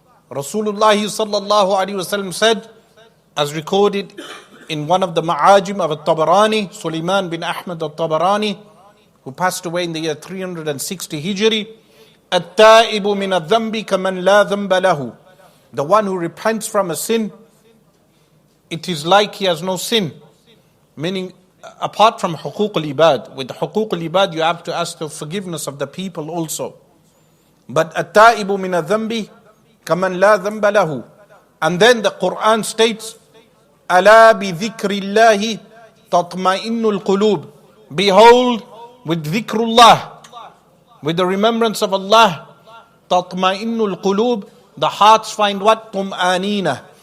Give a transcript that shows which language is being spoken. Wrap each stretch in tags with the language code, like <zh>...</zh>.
<en>Rasulullah sallallahu alaihi wasallam said, as recorded in one of the ma'ajim of al-Tabarani, Sulaiman bin Ahmad al-Tabarani, who passed away in the year 360 Hijri,</en> <ar>التائب من الذنب كمن لا ذنب له.</ar> <en>The one who repents from a sin, it is like he has no sin. Meaning, apart from حقوق العباد, with حقوق العباد you have to ask the forgiveness of the people also. But</en> <ar>التائب من الذنب كمن لا ذنب له.</ar> <en>And then the Qur'an states,</en> <ar>ألا بذكر الله تطمئن القلوب.</ar> <en>Behold, with dhikrullah, with the remembrance of Allah,</en> <ar>تطمئن القلوب,</ar> <en>the hearts find what? Tum'anina.</en>